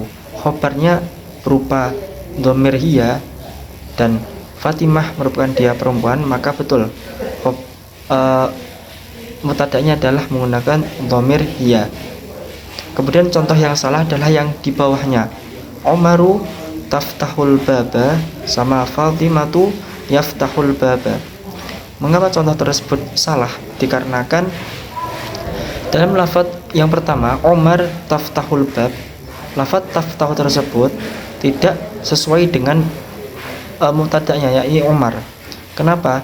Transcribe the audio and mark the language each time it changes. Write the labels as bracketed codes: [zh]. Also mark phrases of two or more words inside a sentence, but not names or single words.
[id] Khobarnya berupa dhamir hiya dan Fatimah merupakan dia perempuan, maka betul mubtada'nya adalah menggunakan dhamir hiya. Kemudian contoh yang salah adalah yang di bawahnya, [ar] عمر تفتح الباب sama فاطمة يفتح الباب. [id] Mengapa contoh tersebut salah? Dikarenakan dalam lafadz yang pertama [ar] عمر تفتح الباب, [id] lafadz taftahu tersebut tidak sesuai dengan mubtada'nya, yakni Umar. Kenapa?